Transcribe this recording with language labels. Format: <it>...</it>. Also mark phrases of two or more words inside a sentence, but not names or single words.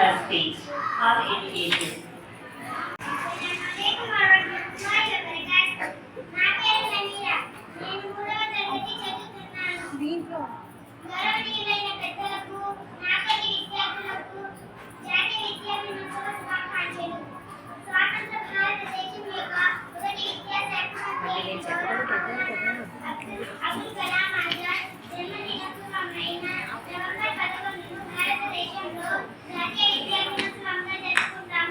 <en>stage. How educated.</en> <ar>السلام عليكم ورحمة الله وبركاته.</ar> <te>నా పేరు సమీరా. నేను 3వ తరగతి చదువుతున్నాను. గౌరవనీయులైన పెద్దలకు, నాతోటి విద్యార్థులకు జాతీయ విద్యా దినోత్సవ శుభాకాంక్షలు. స్వాతంత్ర భారతదేశం యొక్క మొదటి విద్యాశాఖ మంత్రి అబ్దుల్ కలాం ఆజాద్ జన్మదినోత్సవమైన నవంబర్ 11ను భారతదేశంలో జాతీయ విద్యా దినోత్సవంగా జరుపుకుంటాము.</te>